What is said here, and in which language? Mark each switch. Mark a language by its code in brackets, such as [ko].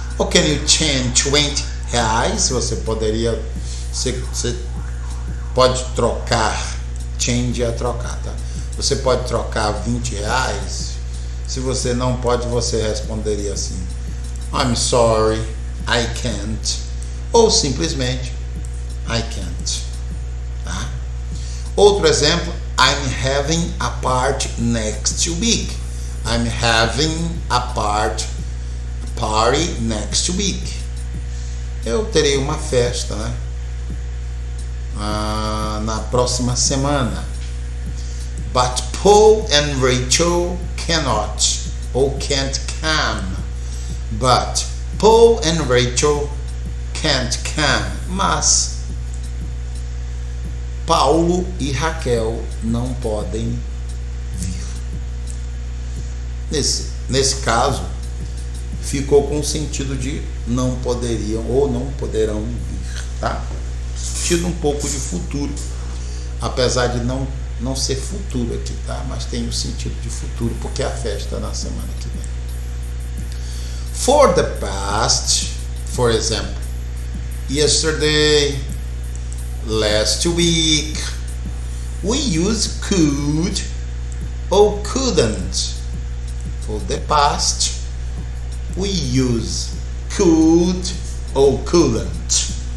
[pt] Ou [en] can you change [pt] 20 reais? Você pode trocar. Change é trocar, tá? Você pode trocar 20 reais. Se você não pode, você responderia assim: [en] I'm sorry, I can't. [pt] Ou simplesmente [en] I can't, [pt] tá? Outro exemplo: [en] I'm having a party next week. I'm having a party next week. [pt] Eu terei uma festa, né? Na próxima semana. [en] But Paul and Rachel cannot [pt] ou [en] can't come. But Paul and Rachel can't come. [pt] Mas Paulo e Raquel não podem vir. Nesse caso, ficou com o sentido de não poderiam ou não poderão vir, tá? sentido um pouco de futuro, apesar de não ser futuro aqui, tá? Mas tem o sentido de futuro, porque a festa é na semana que vem. [en] For the past, for example, yesterday, last week, we use could ou couldn't. For the past, we use could ou couldn't.